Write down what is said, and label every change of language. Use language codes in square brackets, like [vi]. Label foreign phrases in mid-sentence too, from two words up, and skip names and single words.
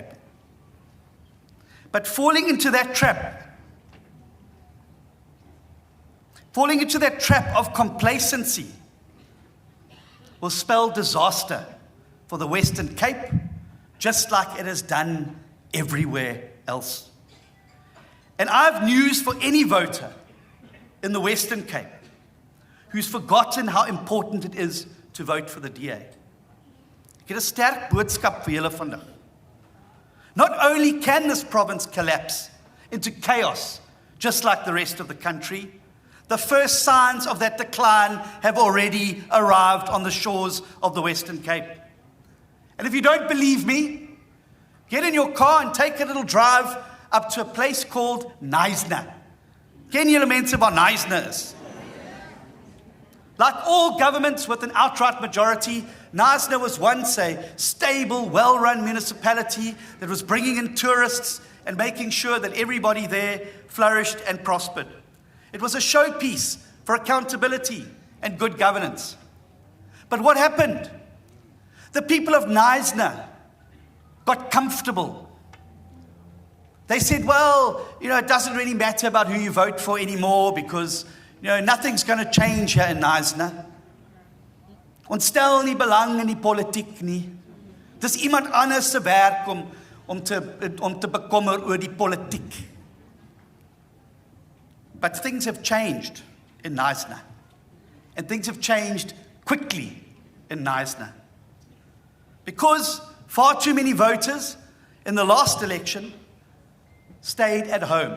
[en] But falling into that trap of complacency will spell disaster for the Western Cape, just like it has done everywhere else. And I have news for any voter in the Western Cape who's forgotten how important it is to vote for the DA. [af] Ek het 'n sterk boodskap vir julle vandag. [en] Not only can this province collapse into chaos, just like the rest of the country, the first signs of that decline have already arrived on the shores of the Western Cape. And if you don't believe me, get in your car and take a little drive up to a place called Knysna. [af] Ken julle mense waar Knysna is? [en] Like all governments with an outright majority, Knysna was once a stable, well-run municipality that was bringing in tourists and making sure that everybody there flourished and prospered. It was a showpiece for accountability and good governance. But what happened? The people of Knysna got comfortable. They said, well, it doesn't really matter about who you vote for anymore because, nothing's going to change here in Knysna. [af] Ons stel nie belang in die politiek nie. Dis iemand anders se werk om te bekommer oor die politiek. [en] But things have changed in Knysna. And things have changed quickly in Knysna. Because far too many voters in the last election stayed at home.